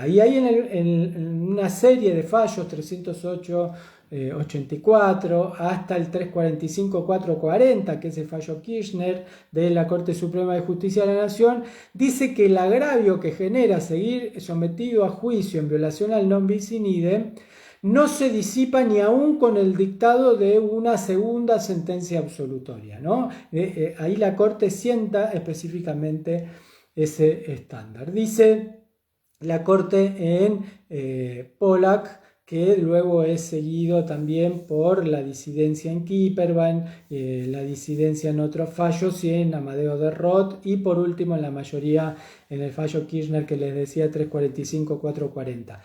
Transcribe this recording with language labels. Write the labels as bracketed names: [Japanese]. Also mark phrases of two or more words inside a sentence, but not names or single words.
[Spanish] Y ahí en una serie de fallos, 308, 84 hasta el 345-440, que es el fallo Kirchner de la Corte Suprema de Justicia de la Nación, dice que el agravio que genera seguir sometido a juicio en violación al [Latin] non bis in idem [Spanish] no se disipa ni aún con el dictado de una segunda sentencia absolutoria, ¿no? Ahí la Corte sienta específicamente ese estándar. Dice la Corte en Pollack, que luego es seguido también por la disidencia en Kipperman, la disidencia en otros fallos y en Amadeo de Roth, y por último en la mayoría en el fallo Kirchner que les decía 345-440.